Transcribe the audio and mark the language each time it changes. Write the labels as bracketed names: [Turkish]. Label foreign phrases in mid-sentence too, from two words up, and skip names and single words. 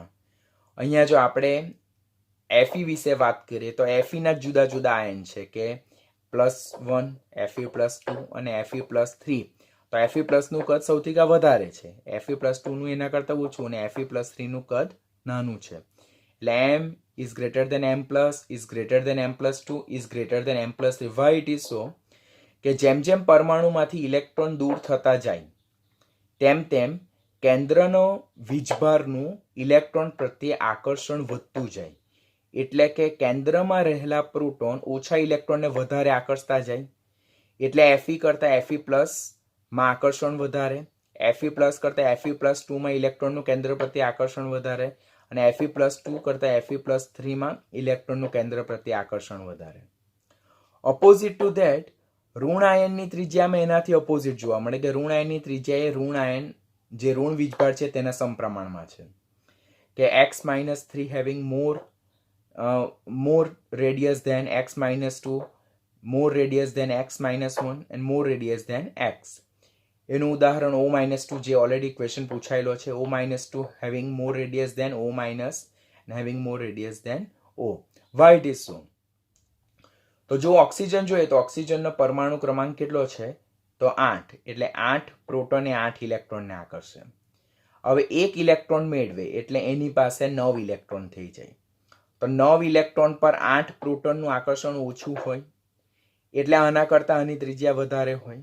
[Gujarati] અહીંયા જો આપણે Fe વિશે વાત કરીએ તો Fe ના જુદા જુદા આયન છે કે +1, Fe+2 અને Fe+3. તો Fe+નું કદ સૌથી વધારે છે, Fe+2નું એના કરતાં ઓછું અને Fe+3નું કદ નાનું છે. [English] એટલે m is greater than m plus is greater than m+2 is greater than m+3. Why it is so? [Gujarati] કે જેમ જેમ પરમાણુમાંથી ઇલેક્ટ્રોન દૂર થતા જાય તેમ તેમ કેન્દ્રનો વીજભારનું ઇલેક્ટ્રોન પ્રત્યે આકર્ષણ વધતું જાય. એટલે કે કેન્દ્રમાં રહેલા પ્રોટોન ઓછા ઇલેક્ટ્રોનને વધારે આકર્ષતા જાય. એટલે Fe કરતાં Fe+ માં આકર્ષણ વધારે, Fe+ કરતાં Fe+2 માં ઇલેક્ટ્રોનનું કેન્દ્ર પ્રત્યે આકર્ષણ વધારે અને Fe+2 કરતાં Fe+3 માં ઇલેક્ટ્રોનનું કેન્દ્ર પ્રત્યે આકર્ષણ વધારે. [English] opposite to that [Gujarati] ઋણ આયનની ત્રિજ્યામાં એનાથી ઓપોઝિટ જોવા મળે કે ઋણ આયનની ત્રિજ્યા એ ઋણ આયન જે ઋણ વીજભાર છે તેના સમપ્રમાણમાં છે. [English] કે x-3 having more radius than x-2, more radius than x-1 and more radius than x. [Gujarati] એનું ઉદાહરણ O-2 જે [English] already question [Gujarati] પૂછાયેલો છે, [English] O-2 having more radius than O- and having more radius than O. Why it is so? [Gujarati] તો જો ઓક્સિજન જોઈએ તો ઓક્સિજનનો પરમાણુ ક્રમાંક કેટલો છે? તો 8. એટલે 8 પ્રોટોન એ 8 ઇલેક્ટ્રોનને આકર્ષે. હવે 1 ઇલેક્ટ્રોન મેળવે એટલે એની પાસે 9 ઇલેક્ટ્રોન થઈ જાય. તો 9 ઇલેક્ટ્રોન પર 8 પ્રોટોનનું આકર્ષણ ઓછું હોય એટલે આના કરતાં આની ત્રિજ્યા વધારે હોય.